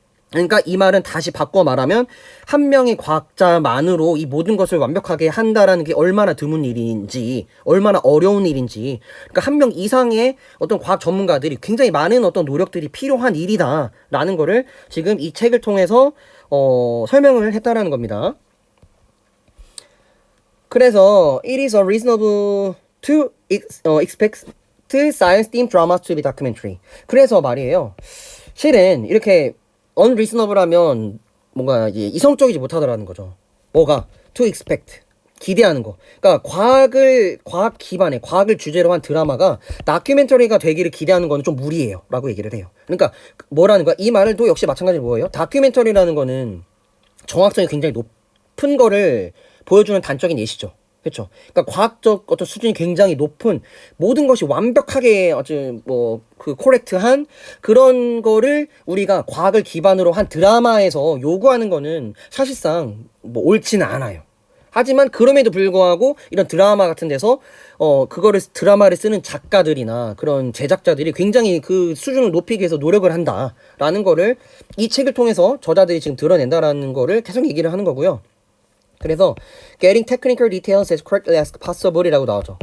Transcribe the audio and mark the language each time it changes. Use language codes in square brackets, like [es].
[ko] 그러니까 이 말은 다시 바꿔 말하면 한 명의 과학자만으로 이 모든 것을 완벽하게 한다라는 게 얼마나 드문 일인지, 얼마나 어려운 일인지, 그러니까 한 명 이상의 어떤 과학 전문가들이, 굉장히 많은 어떤 노력들이 필요한 일이다라는 거를 지금 이 책을 통해서 설명을 했다라는 겁니다. [en] 그래서 it is unreasonable to expect science-themed dramas to be documentary. [ko] 그래서 말이에요. 실은 이렇게 unreasonable 하면 뭔가 이제 이성적이지 못하다라는 거죠. 뭐가? to expect, 기대하는 거. 그러니까 과학 기반의, 과학을 주제로 한 드라마가 다큐멘터리가 되기를 기대하는 거는 좀 무리예요 라고 얘기를 해요. 그러니까 뭐라는 거야? 이 말도 역시 마찬가지로 뭐예요? 다큐멘터리라는 거는 정확성이 굉장히 높은 거를 보여주는 단적인 예시죠. 그렇죠. 그러니까 과학적 어떤 수준이 굉장히 높은, 모든 것이 완벽하게 코렉트한 그런 거를 우리가 과학을 기반으로 한 드라마에서 요구하는 거는 사실상 뭐 옳지는 않아요. 하지만 그럼에도 불구하고 이런 드라마 같은 데서 드라마를 쓰는 작가들이나 그런 제작자들이 굉장히 그 수준을 높이기 위해서 노력을 한다라는 거를 이 책을 통해서 저자들이 지금 드러낸다라는 거를 계속 얘기를 하는 거고요. 그래서 [en] getting technical details as correctly as possible [ko] 이라고 나오죠.